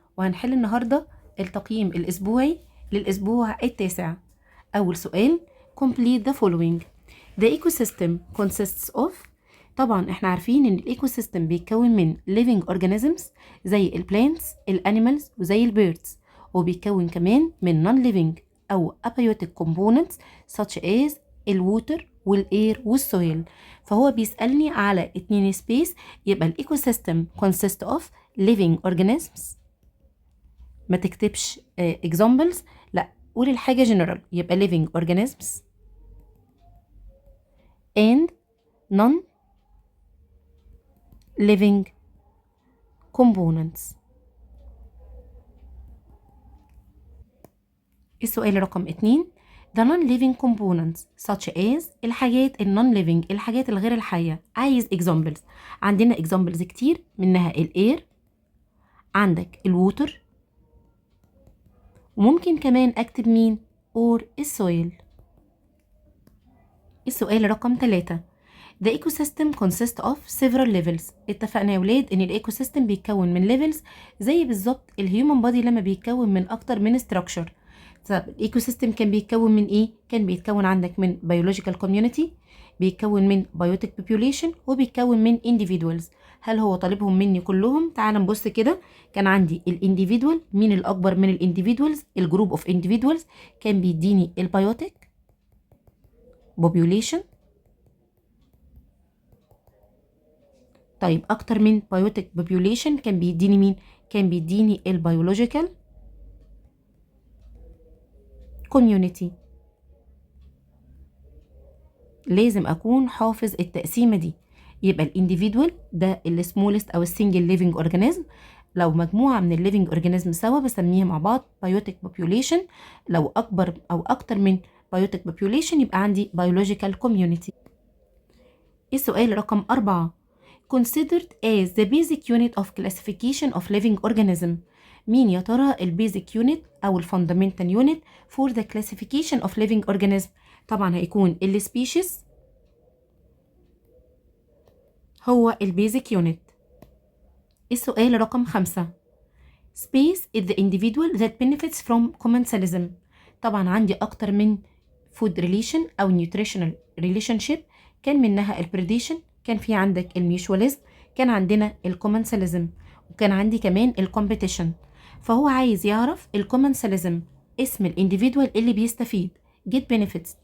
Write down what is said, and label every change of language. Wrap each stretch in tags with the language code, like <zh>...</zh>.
<ar>وهنحل النهارده التقييم الاسبوعي للاسبوع التاسع. اول سؤال:</ar> <en>complete the following. The ecosystem consists of.</en> <ar>طبعا احنا عارفين ان الايكو سيستم بيتكون من</ar> <en>living organisms</en> <ar>زي البلانتس الانيمالز وزي البيردز، وبيتكون كمان من</ar> <en>non living</en> <ar>او</ar> <en>abiotic components such as</en> <ar>الووتر والاير والسويل. فهو بيسألني على 2 سبيس، يبقى الايكو سيستم</ar> <en>consist of living organisms.</en> <ar>ما تكتبش examples، لا قول الحاجة general، يبقى</ar> <en>living organisms and non living components.</en> <ar>السؤال رقم 2:</ar> <en>the non-living components such as</en> <ar>الحاجات non-living، الحاجات الغير الحية. عايز examples. عندنا examples كتير، منها الاير، عندك الووتر، وممكن كمان اكتب مين or السويل. السؤال رقم 3:</ar> <en>The ecosystem consists of several levels.</en> <ar>اتفقنا يا ولاد ان الايكو سيستم بيتكون من levels زي بالظبط الهيومن بودي لما بيتكون من اكتر من structure. طب الايكو سيستم كان بيتكون من ايه؟ كان بيتكون عندك من</ar> <en>biological community،</en> <ar>بيتكون من</ar> <en>biotic population،</en> <ar>وبيتكون من individuals. هل هو طالبهم مني كلهم؟ تعال نبص كده. كان عندي الانديفيدوال، مين الاكبر من الانديفيدوالز؟ الجروب اوف individuals كان بيديني البيوتيك</ar> <en>population.</en> <ar>طيب اكتر من بيوتيك</ar> <en>population</en> <ar>كان بيديني مين؟ كان بيديني البيولوجيكال community. لازم اكون حافظ التقسيمه دي. يبقى الانديفيدوال ده السمولست او السنجل ليفنج اورجانيزم. لو مجموعه من الليفنج اورجانيزم سوا بسميها مع بعض بيوتيك</ar> <en>population.</en> <ar>لو اكبر او اكتر من بيوتيك</ar> <en>population</en> <ar>يبقى عندي</ar> <en>biological community.</en> <ar>السؤال رقم 4:</ar> <en>considered as the basic unit of classification of living organism.</en> <ar>مين يا ترى البيزك يونت او الفاندامنتال يونت</ar> <en>for the classification of living organism؟</en> <ar>طبعا هيكون السبيشيز هو البيزك يونت. السؤال رقم 5:</ar> <en>space is the individual that benefits from commensalism.</en> <ar>طبعا عندي اكتر من</ar> <en>food relation</en> <ar>او</ar> <en>nutritional relationship،</en> <ar>كان منها البريديشن، كان في عندك الميوشواليزم، كان عندنا الكومنساليزم، وكان عندي كمان الكومبيتيشن. فهو عايز يعرف الكومنساليزم، اسم الانديفيدوال اللي بيستفيد جيت بينيفيتس.</ar>